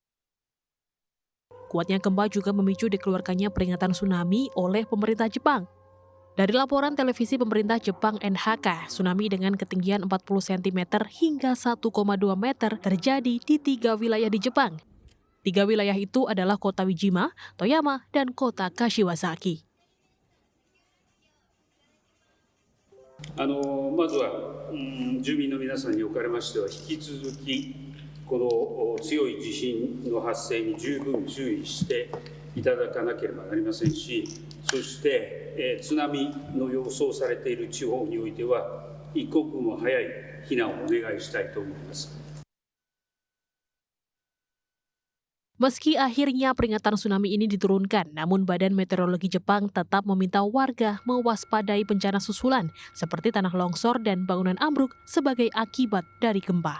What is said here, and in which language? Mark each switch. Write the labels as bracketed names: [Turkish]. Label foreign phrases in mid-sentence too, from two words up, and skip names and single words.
[Indonesian] Kuatnya gempa juga memicu dikeluarkannya peringatan tsunami oleh pemerintah Jepang. Dari laporan televisi pemerintah Jepang NHK, tsunami dengan ketinggian 40 cm hingga 1,2 meter terjadi di 3 wilayah di Jepang. 3 wilayah itu adalah kota Wijima, Toyama, dan kota Kashiwazaki. [Japanese] まずは住民の皆さんにおかれましては引き続きこの強い地震の発生に十分注意していただかなければなりませんし、そして津波の予想されている地方においては一刻も早い避難をお願いしたいと思います。 [Indonesian] Meski akhirnya peringatan tsunami ini diturunkan, namun Badan Meteorologi Jepang tetap meminta warga mewaspadai bencana susulan seperti tanah longsor dan bangunan ambruk sebagai akibat dari gempa.